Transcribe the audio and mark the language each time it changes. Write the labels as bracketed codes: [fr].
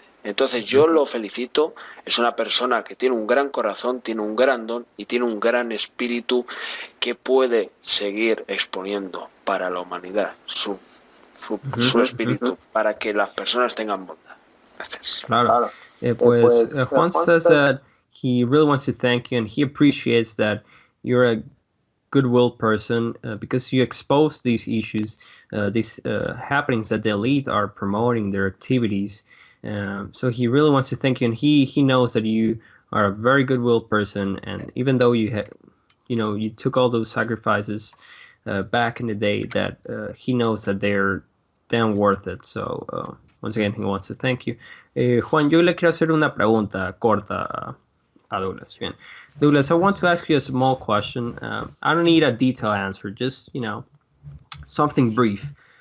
[es] Entonces yo lo felicito, es una persona que tiene un gran corazón, tiene un gran don y tiene un gran espíritu que puede seguir exponiendo para la humanidad su espíritu, para que las personas tengan bondad. Gracias. Claro. [en] Pues Juan says that he really wants to thank you and he appreciates that you're a goodwill person because you expose these issues, these happenings that the elite are promoting their activities. So he really wants to thank you, and he knows that you are a very goodwill person, and even though you took all those sacrifices back in the day, that he knows that they're damn worth it. So once again, he wants to thank you. [es] Juan, yo le quiero hacer una pregunta corta a Douglas. Bien. [en] Douglas, I want to ask you a small question. I don't need a detailed answer, just, something brief.